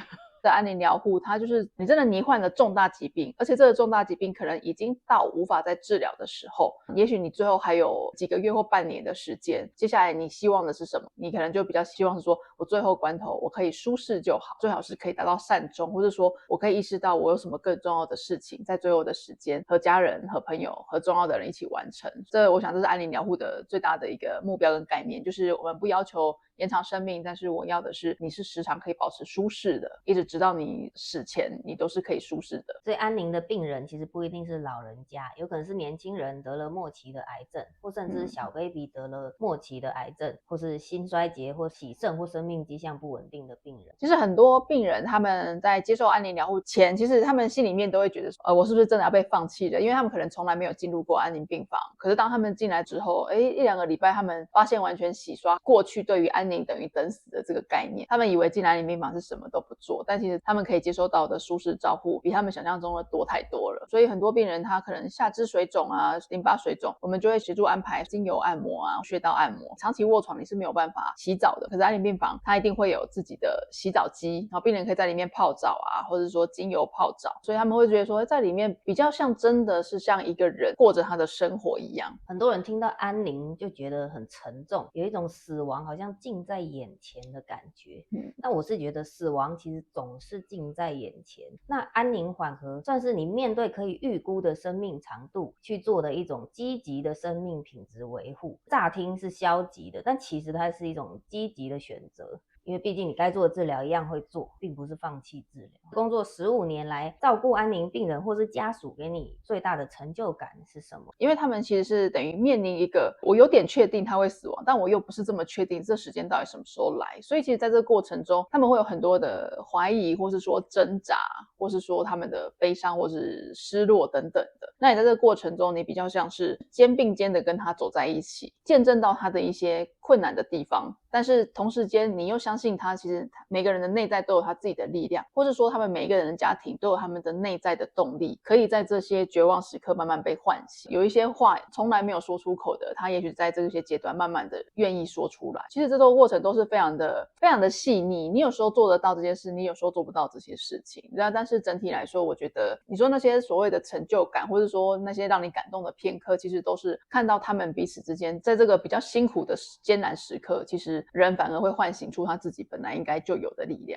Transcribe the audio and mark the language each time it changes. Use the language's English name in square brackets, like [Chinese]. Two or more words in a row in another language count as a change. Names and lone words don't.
[Chinese] 的安寧療護，它就是你真的罹患了重大疾病，而且這個重大疾病可能已經到無法再治療的時候，也許你最後還有幾個月或半年的時間，接下來你希望的是什麼？你可能就比較希望是說，我最後關頭我可以舒適就好，最好是可以達到善終，或者說我可以意識到我有什麼更重要的事情，在最後的時間和家人、和朋友、和重要的人一起完成。我想這是安寧療護的最大的一個目標跟概念，就是我們不要求延長生命，但是我要的是你是時常可以保持舒適的，一直直到你死前你都是可以舒適的。所以安寧的病人其實不一定是老人家，有可能是年輕人得了末期的癌症，或甚至小 baby 得了末期的癌症，或是心衰竭或洗腎或生命跡象不穩定的病人。其實很多病人他們在接受安寧療護前，其實他們心裡面都會覺得說，我是不是真的要被放棄了？因為他們可能從來沒有進入過安寧病房，可是當他們進來之後，1-2個禮拜他們發現完全洗刷過去對於安寧等於等死的這個概念。他們以為進來安寧病房是什麼都不做，但其實他們可以接收到的舒適照護比他們想象中的多太多了。所以很多病人他可能下肢水腫啊、淋巴水腫，我們就會協助安排精油按摩啊、穴道按摩。長期臥床你是沒有辦法洗澡的，可是安寧病房它一定會有自己的洗澡機，然後病人可以在裡面泡澡啊，或者說精油泡澡，所以他們會覺得說在裡面比較像真的是像一個人過着他的生活一樣。很多人聽到安寧就覺得很沉重，有一種死亡好像近在眼前的感覺。那我是覺得死亡其實總是近在眼前，那安寧緩和算是你面對可以預估的生命長度去做的一種積極的生命品質維護。乍聽是消極的，但其實它是一種積極的選擇。因為畢竟你該做的治療一樣會做，並不是放棄治療。工作15年來照顧安寧病人或是家屬，給你最大的成就感是什麼？因為他們其實是等於面臨一個我有點確定他會死亡，但我又不是這麼確定這時間到底什麼時候來，所以其實在這個過程中他們會有很多的懷疑，或是說掙扎，或是說他們的悲傷或是失落等等的。那你在這個過程中你比較像是肩並肩的跟他走在一起，見證到他的一些困難的地方，但是同時間你又相信他其實每個人的內在都有他自己的力量，或是說他們每一個人的家庭都有他們的內在的动力，可以在這些絕望時刻慢慢被喚醒。有一些話從來沒有說出口的，他也許在這些階段慢慢的願意說出來。其實這個過程都是非常的細膩，你有時候做得到這些事，你有時候做不到這些事情。但是整體來說，我覺得你說那些所謂的成就感，或者說那些讓你感動的片刻，其實都是看到他們彼此之間在這個比較辛苦的艱難時刻，其實人反而會喚醒出他自己本來應該就有的力量。